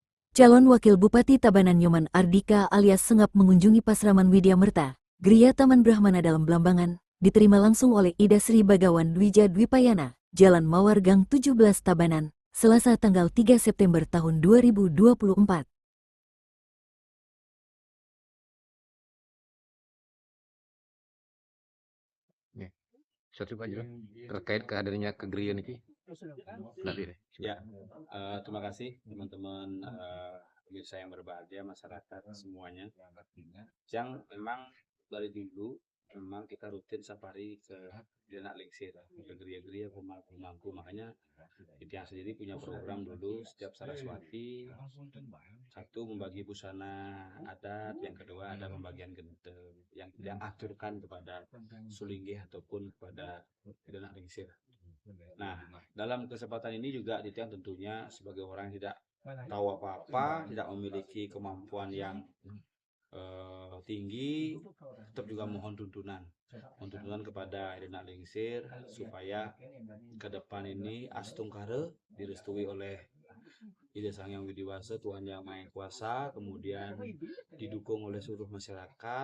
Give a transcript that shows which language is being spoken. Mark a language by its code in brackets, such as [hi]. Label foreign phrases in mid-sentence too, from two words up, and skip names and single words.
[id] Calon Wakil Bupati Tabanan Nyoman Ardika alias Sengap mengunjungi Pasraman Widya Merta, Gria Taman Brahmana dalam Blambangan, diterima langsung oleh Ida Sri Bagawan Dwija Dwipayana, Jalan Mawar Gang 17 Tabanan, Selasa tanggal 3 September tahun 2024. Satu aja terkait kehadirannya ke Gria ini. Ya, terima kasih teman-teman pemirsa yang berbahagia, masyarakat semuanya. Yang memang dari dulu memang kita rutin safari ke [ban] Denak Lingsir, [id] ke geria-geria pemangku. Makanya Tiang sendiri punya program dulu setiap Saraswati, satu membagi busana adat, yang kedua ada pembagian gendeng yang aturkan kepada Sulinggih ataupun kepada [ban] Denak Lingsir. [id] Nah, dalam kesempatan ini juga Tiang tentunya sebagai orang yang tidak tahu apa-apa, tidak memiliki kemampuan yang tinggi, tetap juga mohon tuntunan kepada [ban] Denak Lingsir [id] supaya ke depan ini Astungkare direstui oleh Ida Sang Yang Widiwasa, Tuhan Yang Maha Kuasa, kemudian didukung oleh seluruh masyarakat.